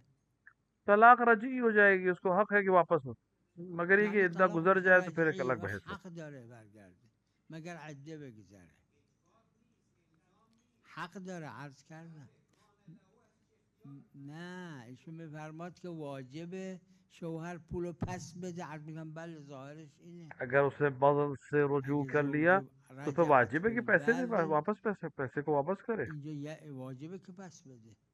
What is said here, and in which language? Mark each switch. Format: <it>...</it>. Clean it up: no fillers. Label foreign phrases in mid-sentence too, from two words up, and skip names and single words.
<hi>तलाक रजी हो जाएगी, उसको हक है कि वापस हो, मगर ये कि</hi> <fa>یعنی</fa> <hi>इद्दा</hi> <fa>طلاق</fa> <hi>गुजर</hi> <fa>میشه</fa> <hi>जाए तो फिर एक</hi> <fa>رجعی</fa> <hi>अलग</hi> <fa>وقت</fa> <hi>बहस है।</hi> <fa>حق داره برگرده مگر عده بگذره حق داره عرض کردم نه ایشون میفرماد که واجب شوهر پولو پس بده عرض میکنم بله ظاهرش اینه</fa> <hi>अगर उसने बदल से रुजू</hi> <fa>اگه</fa> <hi>कर लिया,</hi> <fa>زوج</fa> <hi>तो फिर</hi> <fa>رجعت</fa> <hi>वाजिब है कि पैसे दे, بالبر वापस पैसे को वापस करे।</hi> <fa>اینجا یه واجبه که پس بده</fa>